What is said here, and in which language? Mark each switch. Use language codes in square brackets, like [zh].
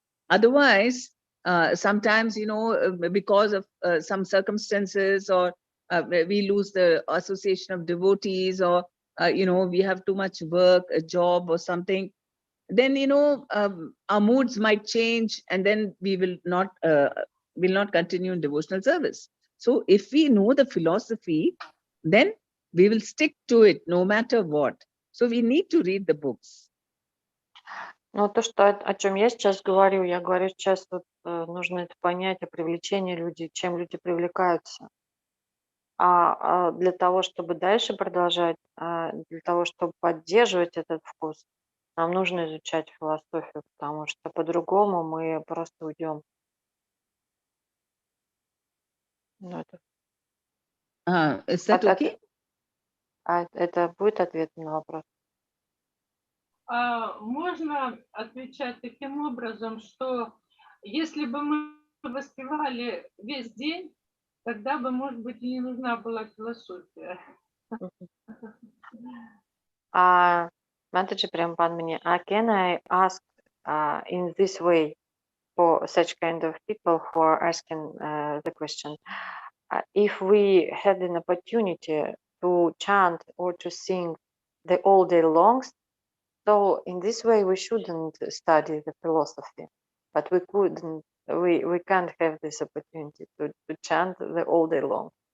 [en] Otherwise, sometimes, because of some circumstances, or we lose the association of devotees, or, we have too much work, a job or something, then, our moods might change, and then we will not continue in devotional service. So if we know the philosophy, then we will stick to it no matter what. So we need to read the books. [ru] Ну, то, что, о чем я сейчас говорю, я говорю сейчас, вот, нужно это понять, о привлечении людей, чем люди привлекаются. А для того, чтобы дальше продолжать, для того, чтобы поддерживать этот вкус, нам нужно изучать философию, потому что по-другому мы просто уйдем. Ну, [en] Is that okay? [ru] Это будет ответ на вопрос? Можно отвечать таким образом, что если бы мы воспевали весь день, тогда бы, может быть, и не нужна была философия. [en] Mataji Prema Padmini, can I ask in this way for such kind of people who are asking the question, if we had an opportunity to chant or to sing the all day long, so in this way we shouldn't study the philosophy, but we couldn't, we can't have this opportunity to chant the all day long.